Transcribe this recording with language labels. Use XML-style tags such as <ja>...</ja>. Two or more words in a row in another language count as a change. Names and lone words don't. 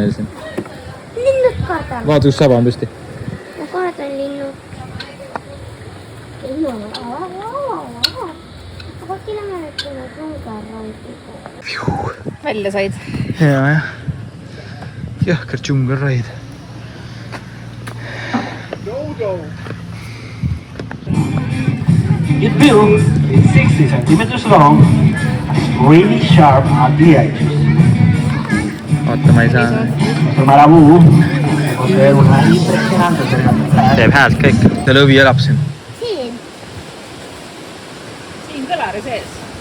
<et>Linnud karp. vaata, kus saba on püsti. ma kordan linnud. välja said. Jah. Jõhker džungelraid.</et> <en>Its bill is 60 centimeters long, really sharp at the edges.</en> <et>Oota, ma ei saa.</et> <es>Nuestro marabú posee una impresionante versatilidad.</es> <et>Teeb häält kõik. Ja lõvi elab siin. siin kõlari sees.</et>